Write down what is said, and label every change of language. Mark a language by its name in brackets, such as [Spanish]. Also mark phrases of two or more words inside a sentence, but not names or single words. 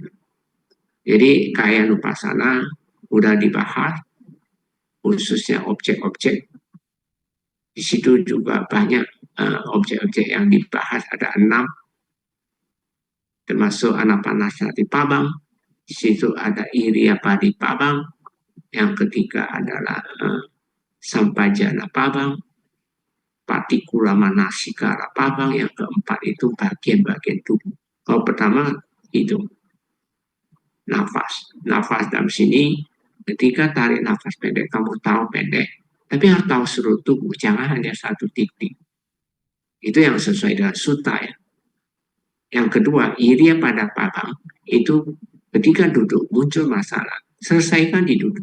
[Indonesian] Jadi [Pali] kaya nupasana [Indonesian] udah dibahas, khususnya objek-objek. Di situ juga banyak objek-objek yang dibahas, ada 6, termasuk [Pali] anapanasati pabang. [Indonesian] Di situ ada [Pali] iriapadi pabang, [Indonesian] yang ketiga adalah [Pali] sampajana pabang, patikula manasikara pabang, [Indonesian] yang keempat itu bagian-bagian tubuh. Kalau pertama hidung, nafas. Nafas dalam sini ketika tarik nafas pendek, kamu tahu pendek, tapi harus tahu seluruh tubuh, jangan hanya satu titik. Itu yang sesuai dengan sutta ya. Yang kedua, [Pali] iriya pada pabang, [Indonesian] itu ketika duduk muncul masalah, selesaikan di duduk.